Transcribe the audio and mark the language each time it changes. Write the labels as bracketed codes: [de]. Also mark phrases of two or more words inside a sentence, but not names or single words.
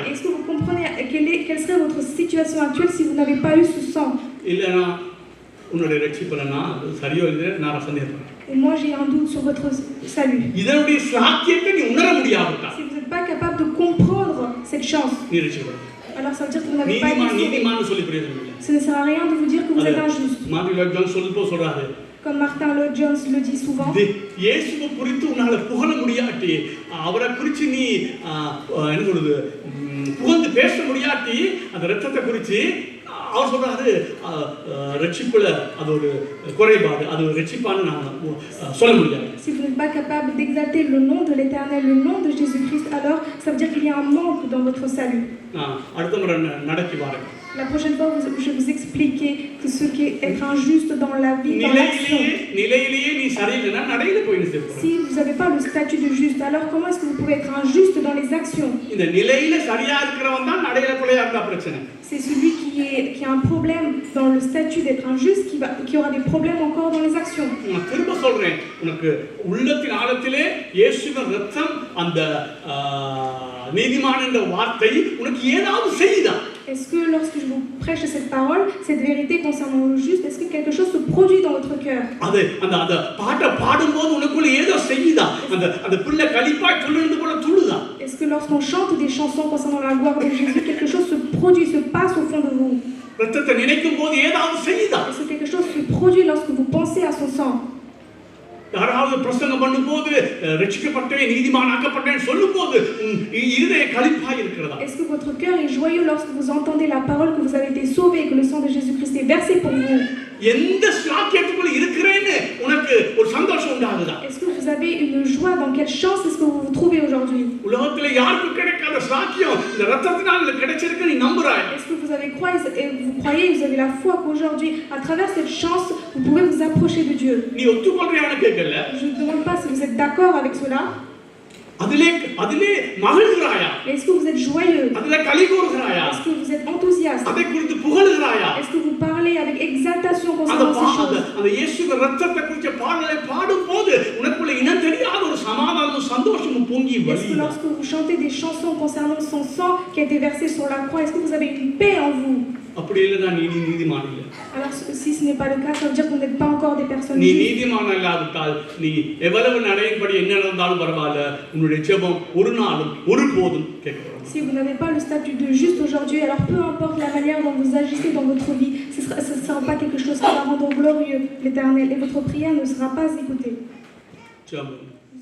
[fr] Est-ce que vous comprenez quelle serait votre situation actuelle si vous n'avez pas eu ce sang? [ta] இல்லனா உன்னுடைய ரட்சிப்பலனா சரியோ இல்லையோ நான் சந்தேகப்படுறேன். [fr] Et moi j'ai un doute sur votre salut. [ta] இதனுடைய சாக்கியத்தை நீ உணர முடியாவிட்டா, [fr] Si vous n'êtes pas capable de comprendre cette chance, [ta] நீ ரட்சிக்கப்பட. [fr] alors ça veut dire que vous n'avez pas été sauvé. [ta] நீதிமான் சொல்லி பிரயோஜனம் இல்லை. [fr] Ce ne sert à rien de vous dire que vous êtes injuste. [ta] மார்ட்டின் லூதர் ஜான் சொல்றாரு, [fr] Comme Martin Lloyd Jones le dit souvent, [ta] இயேசுவை குறித்து உன்னால புகழ முடியாட்டி, அவரை குறித்து நீ என்ன சொல்றது புகழ்ந்து பேச முடியாட்டி, அந்த இரத்தத்தை குறித்து அவர் சொல்றாரு ரட்சிப்புல அது ஒரு குறைபாடு, அது ஒரு ரட்சிப்பான்னு நான் சொல்ல முடியாது. [fr] si vous n'êtes pas capable d'exalter le nom de l'Éternel, le nom de Jésus-Christ, alors ça veut dire qu'il y a un manque dans votre salut. [ta] அடுத்த முறை நடக்கி வரேன். [fr] La prochaine fois, je vais vous expliquer que ce qui est être injuste dans la vie, dans l'action. [ta] நிலையிலேயே நீ சரியில்லைன்னா நடையில போய் நிற்க. [fr] Si vous n'avez pas le statut de juste, alors comment est-ce que vous pouvez être injuste dans les actions? [ta] இந்த நிலையில சரியா இருக்கிறவன் தான் நடையில பிழையா இருந்தா பிரச்சனை. [fr] C'est celui qui qui a un problème dans le statut d'être injuste, qui aura des problèmes encore dans les actions. [ta] நான் திரும்ப சொல்றேன், உனக்கு உள்ளத்தின் ஆழத்திலே இயேசுவின் ரத்தம் அந்த நீதிமான் என்ற வார்த்தை உனக்கு ஏதாவது செய்யுதா? [fr] Est-ce que lorsque je vous prêche cette parole, cette vérité concernant le juste, est-ce que quelque chose se produit dans votre cœur? [ta] அது அந்த பாட்டை பாடும்போது உனக்குள்ள ஏதோ செய்யுதா? அந்த பிள்ளை கலிப்பாய் துள்ளுந்து போல துள்ளுதா? [fr] Est-ce que lorsqu'on chante des chansons concernant la gloire de Jésus, quelque chose se produit, se passe au fond de vous? [ta] ரத்தத்தை நினைக்கும் போது ஏதாவது செய்யுதா? [fr] Est-ce que quelque chose se produit lorsque vous pensez à son sang? [ta] யாராவது பிரசங்கம் பண்ணும்போது ரட்சிக்கப்பட்டேன் நீதிமானாக்கப்பட்டேன் சொல்லும்போது இதய கலிப்பாய் இருக்கிறதா? [fr] Est-ce que votre cœur est joyeux lorsque vous entendez la parole que vous avez été sauvé et que le sang de Jésus-Christ est versé pour vous? [ta] எந்த ஸ்லாக்கியத்துக்குள்ள இருக்கிறேன்னு உனக்கு ஒரு சந்தோஷம் உண்டாகுதா? [fr] Est-ce que vous avez une joie? Dans quelle chance est-ce que vous vous trouvez aujourd'hui? [ta] உலகத்துல யாருக்கும் கிடைக்காத ஸ்லாக்கியம் இந்த ரத்தத்தினால கிடைச்சிருக்கு நீ நம்புறாய்? [fr] Est-ce que vous croyez, vous avez la foi qu'aujourd'hui, à travers cette chance, vous pouvez vous approcher de Dieu? [ta] நீ ஒத்துக்கொள்றியான்னு கேட்கல. [fr] Je ne demande pas si vous êtes d'accord avec cela. [ta] அதிலே மகிழ்கிறாயா? [fr] Est-ce que vous êtes joyeux? [ta] அதிலே களி கூறுகிறாயா? [fr] Est-ce que vous êtes enthousiaste? [ta] அதை குறித்து புகழுகிறாயா? [fr] Est-ce que vous parlez avec exaltation concernant ces choses? [ta] அந்த இயேசுவின் ரத்தத்தை குறித்த பாடலை பாடும்போது உனக்குள்ள இனம் தெரியாத ஒரு சமாதானமும் சந்தோஷமும் பொங்கி [fr] Est-ce que [ta] வழியுதா? [fr] lorsque vous chantez des chansons concernant son sang qui a été versé sur la croix, est-ce que vous avez une paix en vous? [ta] அப்படி இல்லைன்னா நீ நீதிமான் இல்லை. [fr] Alors si ce n'est pas le cas, ça veut dire que vous n'êtes pas encore des personnes [ta] நீ [fr] justes. [ta] நீதிமான் இல்லாவிட்டால் நீ எவ்வளவு நடையின்படி என்ன நடந்தாலும் பரவாயில்ல, உன்னுடைய ஜெபம் ஒரு நாளும் ஒருபோதும் கேட்கப்படும். [fr] Si vous n'avez pas le statut de juste aujourd'hui, alors peu importe la manière dont vous agissez dans votre vie, ce ne sera pas quelque chose qui va rendre glorieux l'Éternel et votre prière ne sera pas écoutée. [ta] ஜெபம்.